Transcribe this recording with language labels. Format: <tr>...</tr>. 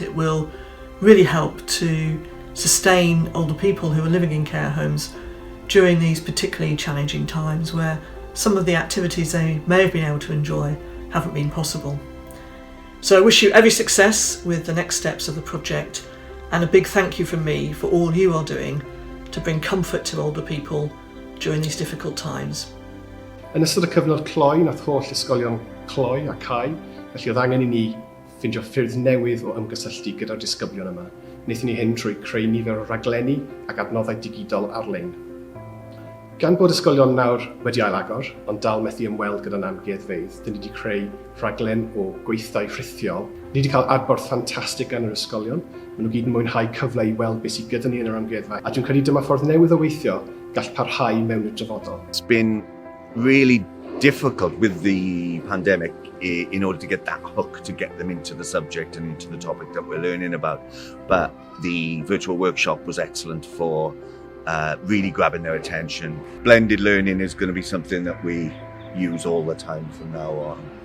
<en>It will really help to sustain older people who are living in care homes during these particularly challenging times where some of the activities they may have been able to enjoy haven't been possible. So I wish you every success with the next steps of the project, and a big thank you from me for all you are doing to bring comfort to older people during these difficult times.</en> <cy>Yn ystod y cyfnod cloi, nath holl ysgolion cloi a cau, felly oedd angen I ni ffindio ffyrdd newydd o ymgysylltu gyda'r disgyblion yma. Wnaethon ni hyn trwy creu nifer o raglenni ac adnoddau digidol ar-lein. Gan bod ysgolion nawr wedi ailagor, ond dal methu ymweld gyda'n amgueddfeydd, dyn ni wedi creu rhaglen o gweithio rhithiol. Ni wedi cael adborth ffantastig gan yr ysgolion. Maen nhw gyd yn mwynhau cyfle I weld beth sydd gyda ni yn yr amgueddfa. A dwi'n credu dyma ffordd newydd o weithio gall parhau mewn i'r dyfodol.</cy> <en>It's been really difficult with the pandemic in order to get that hook to get them into the subject and into the topic that we're learning about. But the virtual workshop was excellent for really grabbing their attention. Blended learning is going to be something that we use all the time from now on.</en>